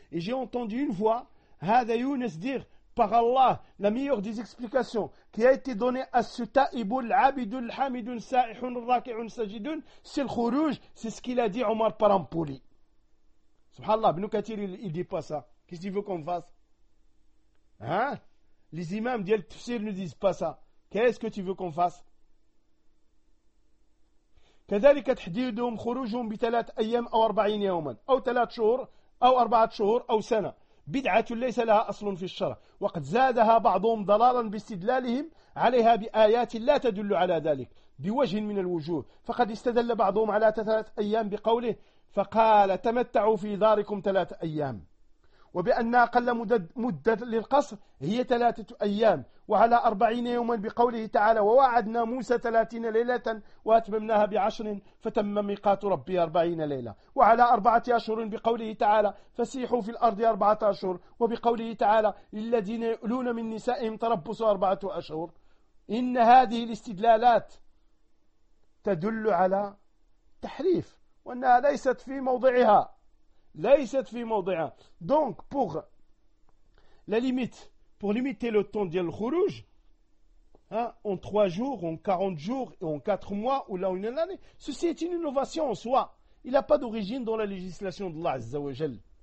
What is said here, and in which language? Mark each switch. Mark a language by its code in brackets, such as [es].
[fr] Et j'ai entendu une voix, Hada Younes, dire par Allah, la meilleure des explications qui a été donnée à ce ta'iboul, abidoul, hamidoul, sa'ihoun, raki'oun, sajidoun, c'est le khourouj, c'est ce qu'il a dit Omar Parampouli. Subhanallah, Ibn Kathir, il ne dit pas ça. Qu'est-ce qu'il veut qu'on fasse? Hein? Les imams d'Yel Tafsir ne disent pas ça. Qu'est-ce que tu veux qu'on fasse? [ar] كذلك تحديدهم خروجهم بثلاث أيام أو أربعين يوما أو ثلاث شهور أو أربعة شهور أو سنة بدعة ليس لها أصل في الشرع، وقد زادها بعضهم ضلالا باستدلالهم عليها بآيات لا تدل على ذلك بوجه من الوجوه. فقد استدل بعضهم على 3 أيام بقوله فقال تمتعوا في داركم 3 أيام، وبأن أقل مدة للقصر هي 3 أيام، وعلى 40 يوما بقوله تعالى ووعدنا موسى 30 ليلة وأتممناها بعشر فتم ميقات ربي 40 ليلة، وعلى 4 أشهر بقوله تعالى فسيحوا في الأرض 4 أشهر، وبقوله تعالى للذين يؤلون من نسائهم تربص 4 أشهر. إن هذه الاستدلالات تدل على تحريف وأنها ليست في موضعها، ليست في موضعها. [fr] donc pour la limite pour limiter le temps [ar] ديال الخروج [fr] en 3 jours en 40 jours en 4 mois ou là une année, ceci est une innovation en soi, il n'a pas d'origine dans la législation de Allah Azza wa Jal.